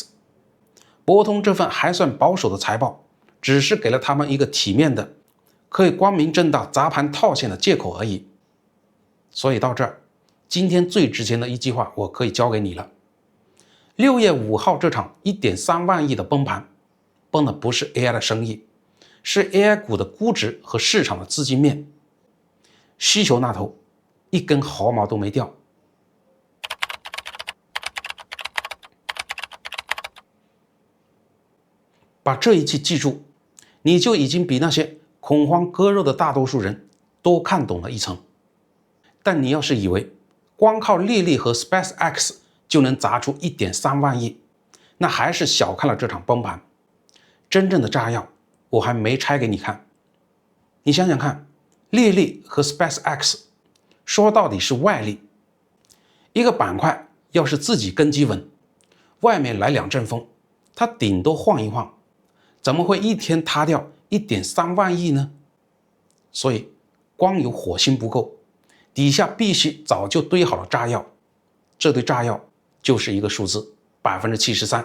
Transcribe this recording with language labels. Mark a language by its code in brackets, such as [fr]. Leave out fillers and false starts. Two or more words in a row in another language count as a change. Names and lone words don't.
[zh] 博通這份還算保守的財報，只是給了他們一個體面的可以光明正大砸盤套現的借口而已。所以到這兒，今天最值錢的一句話我可以交給你了。6月5號這場 1.3 萬億的崩盤，崩的不是 AI 的生意，是 AI 股的估值和市場的資金面。需求那頭一根毫毛都沒掉。把這一句記住，你就已經比那些恐慌割肉的大多數人多看懂了一層。但你要是以為光靠利率和 SpaceX 就能砸出1.3萬億，那還是小看了這場崩盤。真正的炸藥我還沒拆給你看。你想想看，利率和 SpaceX 說到底是外力，一個板塊要是自己根基穩，外面來2陣風，它頂多晃一晃，怎麼會一天塌掉1.3萬億呢？所以光有火星不夠，底下必須早就堆好了炸藥，這堆炸药就是一個數字73%。